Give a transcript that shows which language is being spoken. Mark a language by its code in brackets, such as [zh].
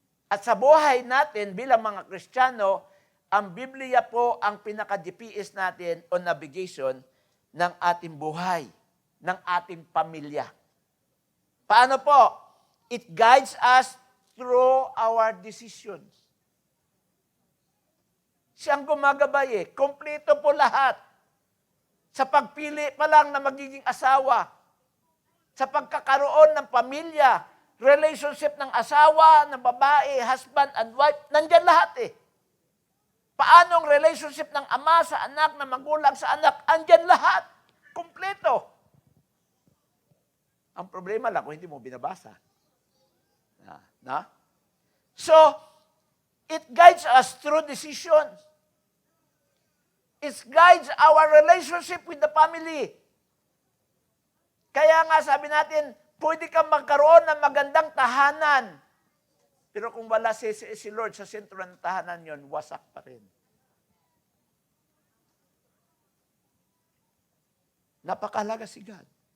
[tl] At sa buhay natin bilang mga Kristiyano, ang Biblia po ang pinaka-GPS natin o navigation ng ating buhay, ng ating pamilya. Paano po? [en] It guides us through our decisions. [tl] Siyang gumagabay eh. Kompleto po lahat. Sa pagpili pa lang na magiging asawa, sa pagkakaroon ng pamilya, relationship ng asawa, ng babae, [en] husband and wife, [tl] nandyan lahat eh. Paano ang relationship ng ama sa anak, ng magulang sa anak, andyan lahat. Kompleto. Ang problema lang kung hindi mo binabasa. Na? [en] So, it guides us through decisions. It guides our relationship with the family. [tl] Kaya nga sabi natin, pwede kang magkaroon ng magandang tahanan. Pero kung wala si Lord sa sentro ng tahanan yon, wasak pa rin. napakahalaga si God.